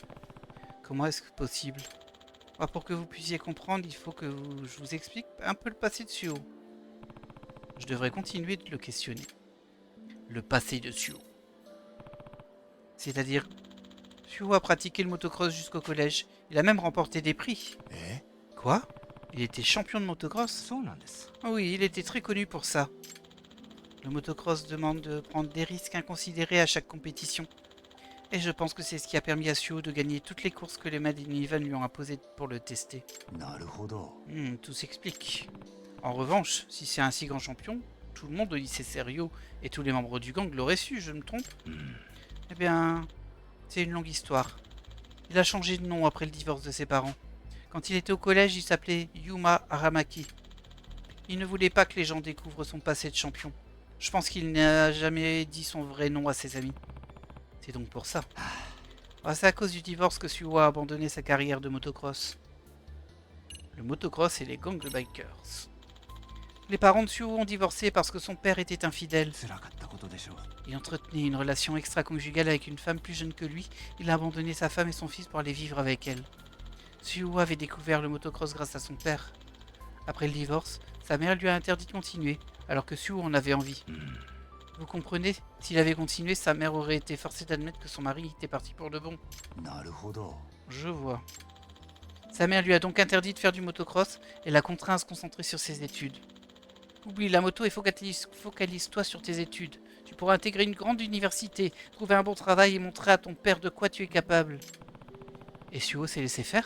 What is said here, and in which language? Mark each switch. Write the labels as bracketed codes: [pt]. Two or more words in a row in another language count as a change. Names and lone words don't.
[fr] Comment est-ce que possible? Pour que vous puissiez comprendre, il faut que je vous explique un peu le passé de Suo. Je devrais continuer de le questionner. Le passé de Suo. C'est-à-dire, Suo a pratiqué le motocross jusqu'au collège. Il a même remporté des prix. え Quoi? Il était champion de motocross? [ja] そうなんです。 [fr] Ah oui, il était très connu pour ça. Le motocross demande de prendre des risques inconsidérés à chaque compétition. Et je pense que c'est ce qui a permis à Suo de gagner toutes les courses que les Made in Heaven lui ont imposées pour le tester. [ja] なるほど。 [fr] Tout s'explique. En revanche, si c'est un si grand champion, tout le monde au lycée Serio et tous les membres du gang l'auraient su, je me trompe? Eh bien, c'est une longue histoire. Il a changé de nom après le divorce de ses parents. Quand il était au collège, il s'appelait Yuma Aramaki. Il ne voulait pas que les gens découvrent son passé de champion. Je pense qu'il n'a jamais dit son vrai nom à ses amis. C'est donc pour ça. C'est à cause du divorce que Suo a abandonné sa carrière de motocross. Le motocross et les gangs de bikers. Les parents de Suo ont divorcé parce que son père était infidèle. [ja] 辛かったことでしょう。 [fr] Il entretenait une relation extra-conjugale avec une femme plus jeune que lui. Il a abandonné sa femme et son fils pour aller vivre avec elle. Suo avait découvert le motocross grâce à son père. Après le divorce, sa mère lui a interdit de continuer, alors que Suo en avait envie. Vous comprenez? S'il avait continué, sa mère aurait été forcée d'admettre que son mari était parti pour de bon. [ja] なるほど。 [fr] Je vois. Sa mère lui a donc interdit de faire du motocross et l'a contraint à se concentrer sur ses études. Oublie la moto et focalise-toi sur tes études. Tu pourras intégrer une grande université, trouver un bon travail et montrer à ton père de quoi tu es capable. Et Suo s'est laissé faire?